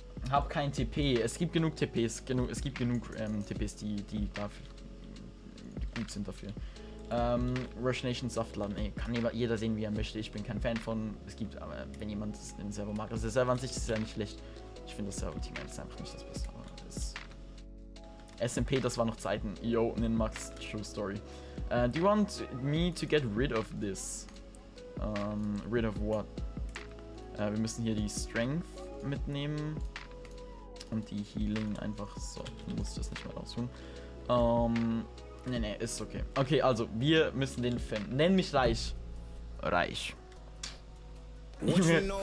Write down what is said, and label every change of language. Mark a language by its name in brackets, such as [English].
[German] Hab kein TP. Es gibt genug TPs. Es gibt genug TPs, die dafür gut sind dafür. Rush Nation Saftladen, ey, kann jeder sehen, wie er möchte. Ich bin kein Fan von. Es gibt aber, wenn jemand den Server mag, also der Server an sich ist ja nicht schlecht. Ich finde das Server-Team ist einfach nicht das Beste. Aber das SMP, das war noch Zeiten. [English] Yo, Ninmax, True Story. Do you want me to get rid of this? Rid of what? [German] Wir müssen hier die Strength mitnehmen. Und die Healing einfach so. Du musst das nicht mehr rausholen. Nee, ist okay. Okay, also, wir müssen den finden. Nenn mich reich. Reich. Junge.